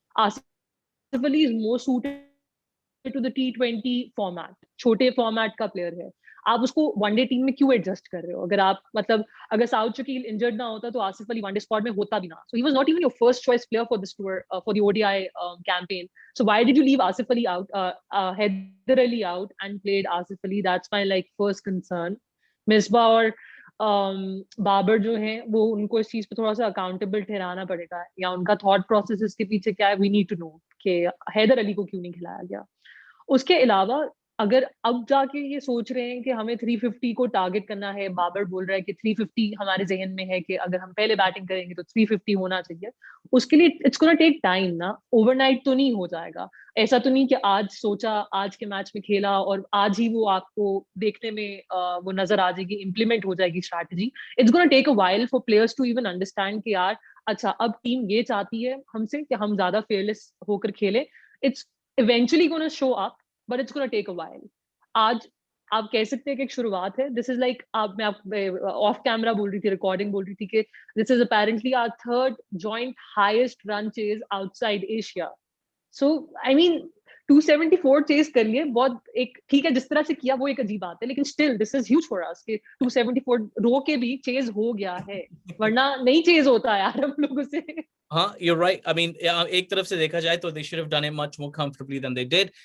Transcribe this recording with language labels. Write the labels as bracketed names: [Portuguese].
[English] Asif Ali is more suited to the T20 format. [Hindi] छोटे format का player है. आप उसको वनडे टीम में क्यों एडजस्ट कर रहे हो? अगर आप अगर साउथ शकील इंजर्ड ना होता तो आसिफ अली वनडे स्क्वाड में होता भी ना. [English] So he was not even your first choice player for this tour, for the ODI campaign. So why did you leave Asif Ali out, Haider Ali out and played Asif Ali? That's my first concern. [Hindi] Misbah और बाबर जो हैं वो उनको इस चीज पे थोड़ा सा अकाउंटेबल ठहराना पड़ेगा या उनका थॉट प्रोसेस इसके पीछे क्या है. [English] We need to know [Hindi] कि हैदर अली को क्यों नहीं खिलाया गया. उसके अलावा अगर अब जाके ये सोच रहे हैं कि हमें 350 को टारगेट करना है, बाबर बोल रहा है कि 350 हमारे जहन में है कि अगर हम पहले बैटिंग करेंगे तो 350 होना चाहिए, उसके लिए [English] it's gonna take time [Hindi] ना. ओवरनाइट तो नहीं हो जाएगा. ऐसा तो नहीं कि आज सोचा, आज के मैच में खेला और आज ही वो आपको देखने में वो नजर आ जाएगी, इम्प्लीमेंट हो जाएगी strategy. [English] it's gonna take a while for players to even understand [Hindi] कि यार अच्छा अब टीम ये चाहती है हमसे कि हम ज्यादा फेयरलेस होकर खेले. [English] It's eventually gonna show up but it's going to take a while. [Hindi] आज आप कह सकते हैं कि एक शुरुआत है. [English] This is like [Hindi] मैं ऑफ कैमरा बोल रही थी, रिकॉर्डिंग बोल रही थी कि [English] this is apparently our 3rd joint highest run chase outside Asia. So I mean [Hindi] 274 chess कर लिए, बहुत एक ठीक है जिस तरह से किया वो एक अजीब बात है, लेकिन [English] still this is huge for us [Hindi] कि 274 रो के भी चेज हो गया है, वरना नहीं चेज होता यार हम लोगों से. [English] हाँ, you're right. I mean, [Hindi] एक तरफ से देखा जाए तो [English] they should have done it much more comfortably than they did.